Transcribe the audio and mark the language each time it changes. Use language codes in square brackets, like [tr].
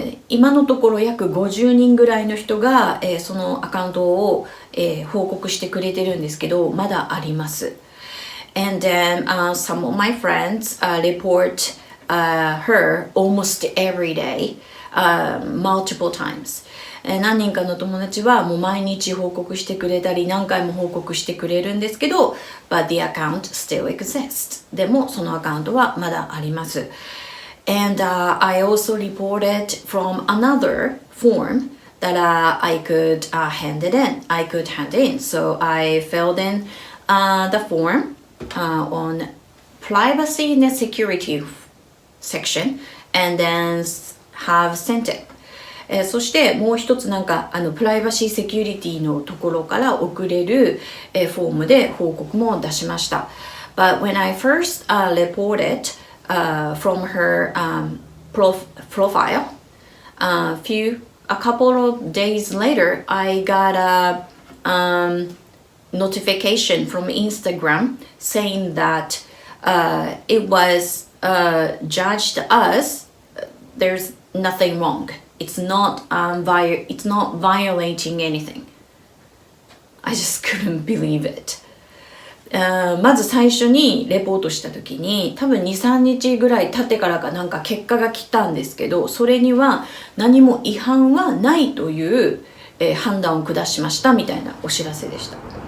[ja] 今のところ約50人ぐらいの人が、そのアカウントを、報告してくれてるんですけど、まだあります。 [en] And then some of my friends report her almost every day, multiple times. [ja] 何人かの友達はもう毎日報告してくれたり何回も報告してくれるんですけど、 [en] but the account still exists. [ja] でもそのアカウントはまだあります。 [en] And I also reported from another form that I could hand it in. I could hand in. So I filled in the form on privacy and security section and then have sent it. [ja] そしてもう一つなんかプライバシーセキュリティのところから送れる、フォームで報告も出しました。 [en] But when I first reported from her profile, a couple of days later, I got a notification from Instagram saying that it was judged as there's nothing wrong. It's not violating anything. I just couldn't believe it. [ja] まず最初にレポートした時に多分 2,3 日ぐらい経ってからかなんか結果が来たんですけど、それには何も違反はないという、判断を下しましたみたいなお知らせでした。